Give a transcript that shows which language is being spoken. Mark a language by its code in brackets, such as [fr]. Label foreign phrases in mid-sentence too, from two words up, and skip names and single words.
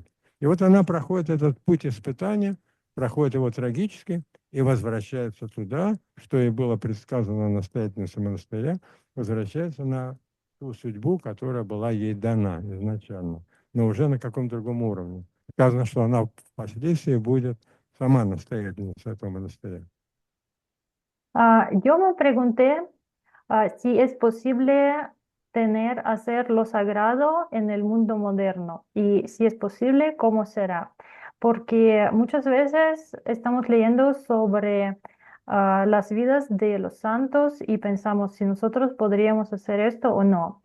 [ru] И вот она проходит этот путь испытания, проходит его трагически и возвращается туда, что и было предсказано настоятельницей монастыря, возвращается на ту судьбу, которая была ей дана изначально, но уже на каком-то другом уровне. Сказано, что она впоследствии будет sama naстоятельница этого монастыря. [es] Yo me pregunté si es posible hacer lo sagrado en el mundo moderno y si es posible, ¿cómo será? Porque muchas veces estamos leyendo sobre las vidas de los santos y pensamos si nosotros podríamos hacer esto o no.